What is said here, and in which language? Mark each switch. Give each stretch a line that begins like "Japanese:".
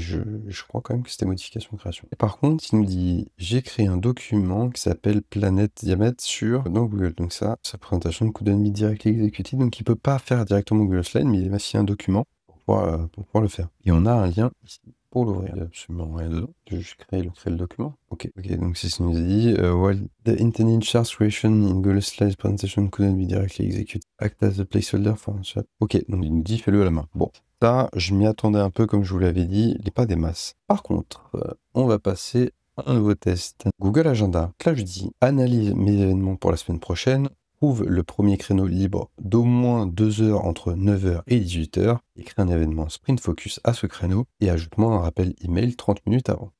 French: Mais je crois quand même que c'était modification de création. Et par contre, il nous dit, j'ai créé un document qui s'appelle Planète Diamètre dans Google. Donc ça, sa présentation de
English: Couldn't Be Directly Executed.
French: Donc il peut pas faire directement Google Slide, mais il m'a signé un document pour pouvoir le faire. Et on a un lien ici pour l'ouvrir. Il n'y a absolument rien dedans. Je vais juste créer le document. Ok, donc c'est ce qu'il nous a dit.
English: While the intended chart creation in Google Slides presentation couldn't be directly executed, act as a placeholder for a chat.
French: Ok, donc il nous dit fais-le à la main. Bon, ça, je m'y attendais un peu, comme je vous l'avais dit, il n'est pas des masses. Par contre, on va passer à un nouveau test. Google Agenda. Là, je dis analyse mes événements pour la semaine prochaine. Trouve le premier créneau libre d'au moins 2 heures entre 9 h et 18 h et crée un événement Sprint Focus à ce créneau et ajoute-moi un rappel email 30 minutes avant.